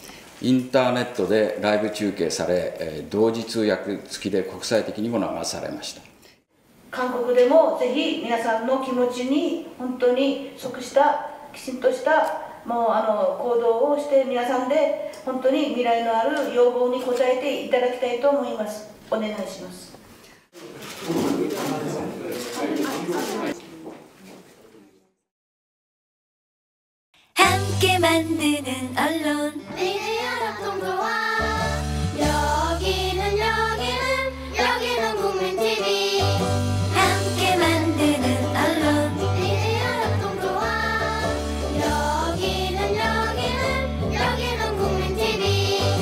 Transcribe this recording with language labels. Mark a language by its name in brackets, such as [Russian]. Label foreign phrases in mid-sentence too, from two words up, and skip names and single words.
[Japanese] インターネットでライブ中継され、同時通訳付きで国際的にも流されました。韓国でもぜひ皆さんの気持ちに本当に即したきちんとしたもう行動をして皆さんで本当に未来のある要望に応えていただきたいと思います。お願いします。 [Korean] 함께 만드는 언론 여기는 국민 TV 함께 만드는 언론 여기는 국민 TV.